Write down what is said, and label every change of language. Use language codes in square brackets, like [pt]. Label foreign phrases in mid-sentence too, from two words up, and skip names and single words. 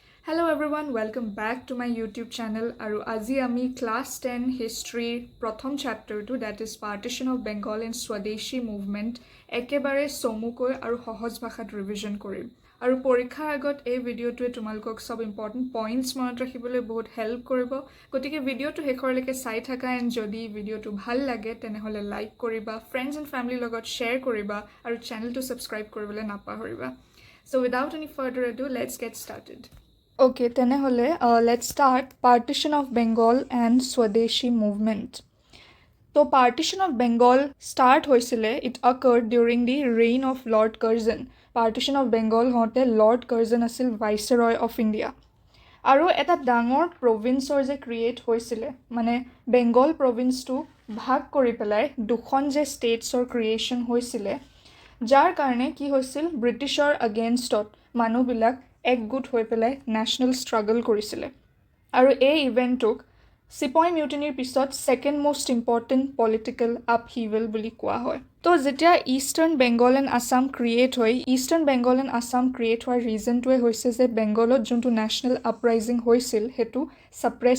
[en] Hello everyone, welcome back to my YouTube channel. [as] Aru aji ami class 10 history prothom chapter to [en] that is Partition of Bengal and Swadeshi movement [as] একেবাৰে চমুকৈ আৰু সহজ ভাষাত revision কৰিম আৰু পৰীক্ষাৰ আগত এই ভিডিওটোৱে তোমালোকক সব [en] important points [as] মনত ৰাখিবলৈ বহুত হেল্প কৰিব গতিকে ভিডিওটো শেষৰলৈকে চাই থাকা and যদি ভিডিওটো ভাল লাগে তেনেহলে লাইক কৰিবা [en] friends and family [as] লগত share কৰিবা আৰু চেনেলটো subscribe কৰিবলৈ নাপাহৰিবা [en] So without any further ado, let's get started. Okay, tenehole, let's start Partition of Bengal and Swadeshi movement. So Partition of Bengal start hoisile, it occurred during the reign of Lord Curzon. Partition of Bengal hote Lord Curzon asil Viceroy of India. [as] Aru eta dangor province or je create hoisile, mane Bengal province to bhag kori pelai dukhon je states or creation hoisile. যাৰ কাৰণে কি হৈছিল Britishৰ against মানুহবিলাক একগোট হৈ পেলাই [en] national struggle [as] কৰিছিলে আৰু এই ইভেন্টক সিপই মিউটিনিৰ পিছত [en] second most important political upheaval [as] বুলি কোৱা হয় তো যেতিয়া ইষ্টাৰ্ণ বেংগল এণ্ড আসাম ক্ৰিয়েট হয় ইষ্টাৰ্ণ বেংগল এণ্ড আসাম ক্ৰিয়েট হোৱাৰ ৰিজনটোৱে হৈছে যে বেংগলত যোনটো [en] national uprising [as] হৈছিল হেতু সাপ্ৰেছ